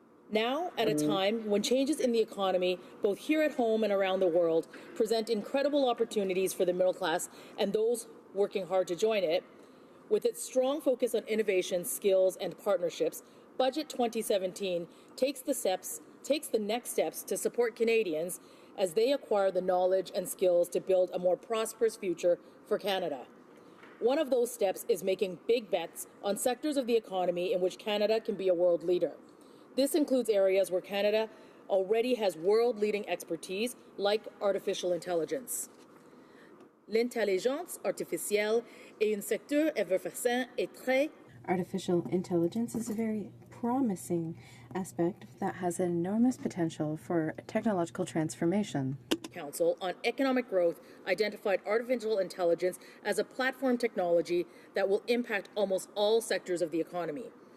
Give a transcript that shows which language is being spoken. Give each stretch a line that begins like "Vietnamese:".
English: Now, at a time when changes in the economy, both here at home and around the world, present incredible opportunities for the middle class and those working hard to join it, with its strong focus on innovation, skills, and partnerships, Budget 2017 takes the next steps to support Canadians as they acquire the knowledge and skills to build a more prosperous future for Canada. One of those steps is making big bets on sectors of the economy in which Canada can be a world leader. This includes areas where Canada already has world-leading expertise, like artificial intelligence.
French: L'intelligence artificielle est un secteur effervescent et très.
English: Artificial intelligence is a very promising aspect that has enormous potential for technological transformation. Council on Economic Growth identified artificial intelligence as a platform technology that will impact almost all sectors of the economy.